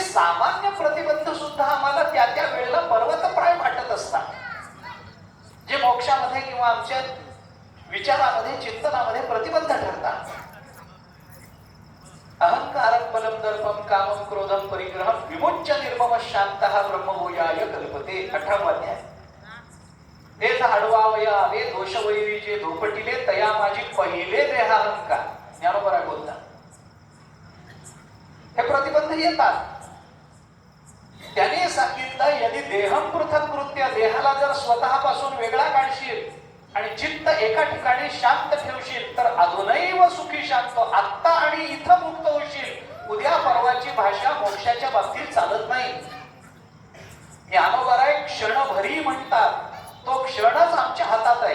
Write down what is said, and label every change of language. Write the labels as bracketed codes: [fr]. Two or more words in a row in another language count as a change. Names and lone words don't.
[mr] सामान्य प्रतिबंध सुद्धा आम्हाला त्या त्या वेळेला पर्वतप्राय वाटत असतात, जे मोक्षामध्ये किंवा आमच्या विचारामध्ये चिंतनामध्ये प्रतिबंध ठरतात. [sa] अहंकारं बलं दर्पं कामं क्रोधं परिग्रहं विमुच्य निर्मम शांतः ब्रह्मभूयाय कल्पते. [mr] 18वा अध्याय. तेच आडवावया आवे दोषवैरीचे धोपटिले तया माझी पहिले देहाहंकार. ज्ञानोबा बोलतात हे प्रतिबंध येतात. त्याने सांगितलं [sa] यदि देहम पृथक कृत्य, [mr] देहाला जर स्वतःपासून वेगळा काढशील आणि चित्त एका ठिकाणी शांत ठेवशील तर अजूनही सुखी शांत, आत्ता आणि इथं मुक्त होशील. उद्या परवाची भाषा मोक्षाच्या बाबतीत चालत नाही. ज्ञानोबा क्षणभरी म्हणतात, तो क्षणच आमच्या हातात आहे.